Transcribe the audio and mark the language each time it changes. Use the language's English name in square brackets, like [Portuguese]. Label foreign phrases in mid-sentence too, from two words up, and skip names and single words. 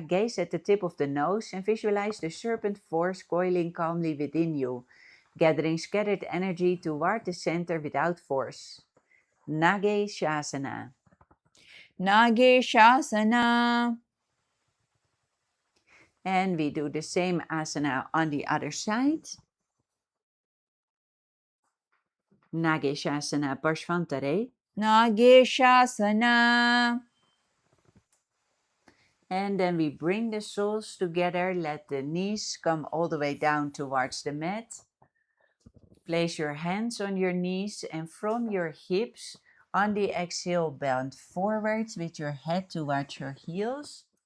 [English] Gaze at the tip of the nose and visualize the serpent force coiling calmly within you, gathering scattered energy toward the center without force. Nageshasana. नागेशासना. And we do the same asana on the other side. [Sanskrit] Nageshasana Parshvantare. [English] नागेशासना. And then we bring the soles together. Let the knees come all the way down towards the mat. Place your hands on your knees and from your hips, on the exhale, bend forwards with your head towards your heels.